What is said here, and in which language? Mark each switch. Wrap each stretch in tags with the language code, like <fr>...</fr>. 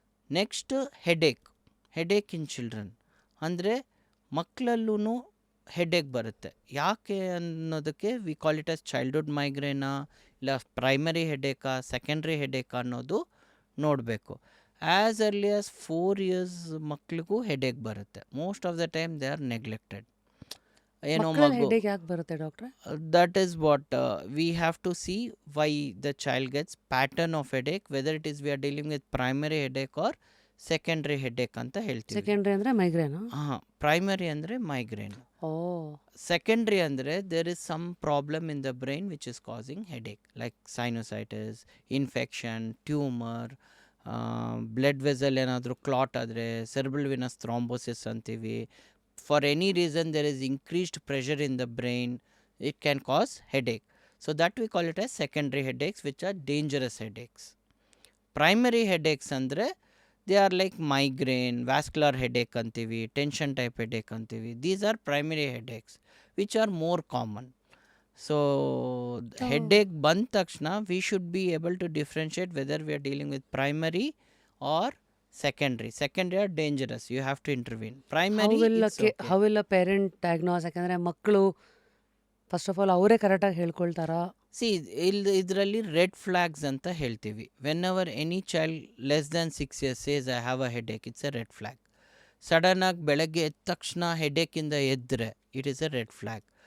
<kn>Next headache in children ಅಂದರೆ ಮಕ್ಕಳಲ್ಲೂ headache ಬರುತ್ತೆ. ಯಾಕೆ ಅನ್ನೋದಕ್ಕೆ</kn> <en>we call it as</en> <kn>childhood ಮೈಗ್ರೇನಾ, ಇಲ್ಲ ಪ್ರೈಮರಿ ಹೆಡೇಕಾ, ಸೆಕೆಂಡ್ರಿ ಹೆಡೇಕಾ ಅನ್ನೋದು ನೋಡಬೇಕು.</kn> <en>as early as 4 years</en> <kn>ಮಕ್ಳಿಗೂ ಹೆಡೇಕ್ ಬರುತ್ತೆ.</kn> <en>Most of the time they are neglected. ಏನೋ</en> <kn>ಮಕ್ಕಳಲ್ಲಿ ಮಗು, ಹೆಡ್ಡೇಕ್ ಯಾಕೆ ಬರುತ್ತೆ ಡಾಕ್ಟ್ರೆ?</kn> <en>that is what we have to see why the child gets pattern of headache, whether it is we are dealing with primary headache or secondary headache</en> <kn>ಅಂತ ಹೇಳ್ತೀವಿ. Secondary ಅಂದರೆ ಮೈಗ್ರೇನಾ? ಹಾಂ, ಪ್ರೈಮರಿ ಅಂದರೆ ಮೈಗ್ರೇನ್, ಓ,</kn> <en>secondary ಅಂದರೆ there is some problem in the brain which is causing headache like sinusitis, infection, tumor, blood vessel</en> <kn>ಏನಾದರೂ clot ಆದರೆ,</kn> <en>cerebral venous thrombosis ಅಂತೀವಿ. For any reason there is increased pressure in the brain, it can cause headache. So that we call it as secondary headaches, which are dangerous headaches. Primary headaches andre they are like migraine, vascular headache antivi, tension type headache antivi. These are primary headaches which are more common. So headache</en> <kn>ಬಂದ ತಕ್ಷಣ</kn> <en>we should be able to differentiate whether we are dealing with primary or secondary are dangerous, you have to intervene. Primary it's okay. How will a parent diagnose?</en> <kn>ಯಾಕಂದರೆ ಮಕ್ಕಳು first of all ಅವರೇ ಕರೆಕ್ಟಾಗಿ ಹೇಳ್ಕೊಳ್ತಾರಾ? C ಇದರಲ್ಲಿ red flags ಅಂತ ಹೇಳ್ತೀವಿ.</kn> <en>Whenever any child less than 6 years says I have a headache, it's a red flag.</en> <kn>ಸಡನ್ನಾಗಿ ಬೆಳಗ್ಗೆ ಎದ್ದ ತಕ್ಷಣ ಹೆಡೇಕಿಂದ ಎದ್ದರೆ</kn> <en>It is a red flag.</en>